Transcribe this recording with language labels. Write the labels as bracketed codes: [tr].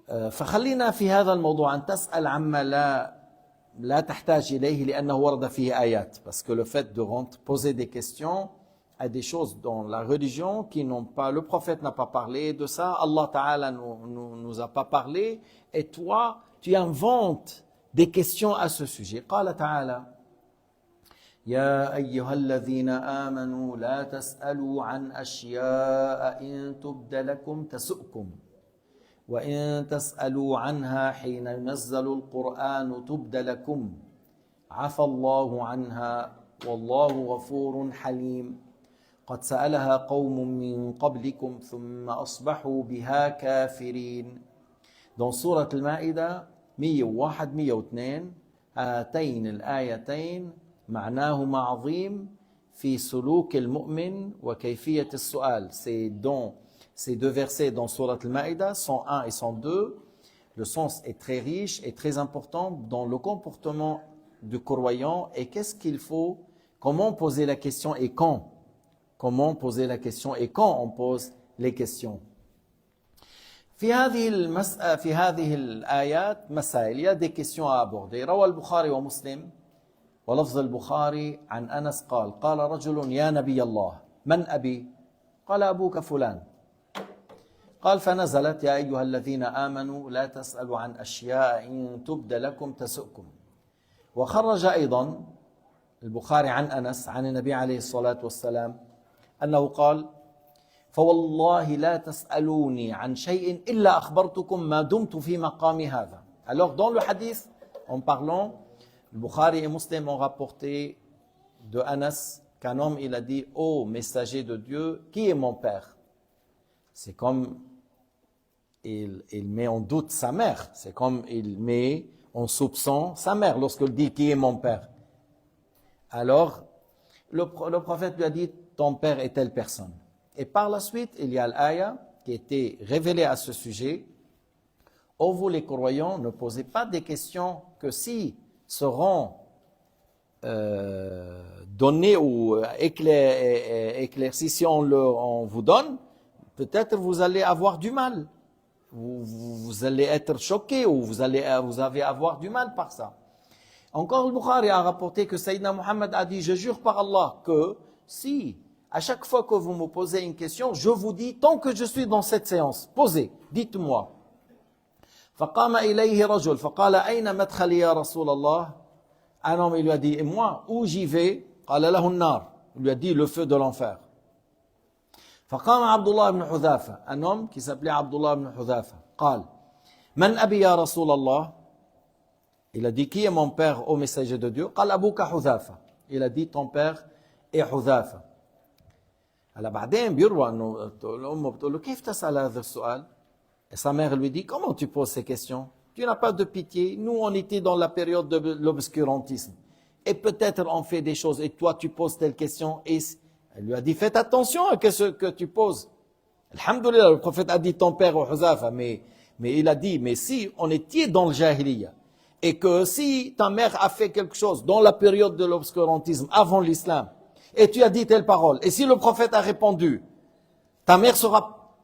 [ar] فخلينا في هذا الموضوع أن تسأل عما لا تحتاج إليه لأنه ورد فيه آيات, [fr] parce que le fait de poser des questions à des choses dans la religion qui n'ont pas, le prophète n'a pas parlé de ça, Allah Ta'ala nous a pas parlé, et toi, tu inventes des questions à ce sujet. [ar] قال تعالى يا أيها الذين آمنوا لا تسألوا عن أشياء إن تبد لكم تسؤكم وإن تسألوا عنها حين ينزل القرآن تبد لكم عفى الله عنها والله غفور حليم قد سألها قوم من قبلكم ثم أصبحوا بها كافرين. Dans سورة المائدة 101 102 هاتين الآيتين معناهما عظيم في سلوك المؤمن وكيفية السؤال. [fr] C'est dans ces deux versets dans Surat Al-Ma'ida, 101 et 102, le sens est très riche et très important dans le comportement du croyant et qu'est-ce qu'il faut, comment poser la question et quand. Comment poser la question et quand on pose les questions. [ar] في هذه الآيات مسائل, [fr] il y a des questions à aborder. [ar] روى البخاري ومسلم ولفظ البخاري عن أنس قال رجل يا نبي الله من أبي؟ قال أبوك فلان. قال فنزلت يا أيها الذين آمنوا لا تسألوا عن أشياء إن تبد لكم تسؤكم. وخرج أيضا البخاري عن أنس عن النبي عليه الصلاة والسلام أنه قال فوالله لا تسألوني عن شيء إلا أخبرتكم ما دمت في مقامي هذا. [fr] Alors dans le hadith, en parlant, le Bukhari et Muslim ont rapporté de Anas qu'un homme il a dit ô messager de Dieu, qui est mon père? C'est comme il met en doute sa mère, c'est comme il met en soupçon sa mère lorsqu'il dit qui est mon père. Alors le prophète lui a dit ton père est telle personne. Et par la suite, il y a l'aya qui était révélée à ce sujet. Ô vous les croyants, ne posez pas des questions que si seront données ou éclaircies, si on vous donne, peut-être vous allez avoir du mal. Vous allez être choqué ou vous allez avoir du mal par ça. Encore le Bukhari a rapporté que Sayyidina Muhammad a dit, je jure par Allah que si à chaque fois que vous me posez une question, je vous dis, tant que je suis dans cette séance, posez, dites-moi. [ar] فقام إليه رجل فقال أين مدخلي يا رسول الله. [fr] Un homme il lui a dit, et moi, où j'y vais? [ar] قال له النار. [fr] Il lui a dit, le feu de l'enfer. [ar] فقام عبد الله بن حذافة. [fr] Un homme qui s'appelait Abdullah ibn Hudhafa. [ar] قال من أبي يا رسول الله. [fr] Il a dit, qui est mon père, ô messager de Dieu? [ar] قال أبوك حذافة. [fr] Il a dit, ton père est Hudhafa. [ar] هلا بعدين بيروى انه الام بتقول له كيف تسال هذا السؤال؟ [fr] Et sa mère lui dit comment tu poses ces questions? Tu n'as pas de pitié. Nous on était dans la période de l'obscurantisme et peut-être on fait des choses et toi tu poses telle question et elle lui a dit faites attention à ce que tu poses. Alhamdulillah, le prophète a dit ton père au Huzafa, mais il a dit mais si on était dans le jahiliya et que si ta mère a fait quelque chose dans la période de l'obscurantisme avant l'islam et tu as dit telle parole, et si le prophète a répondu, ta mère sera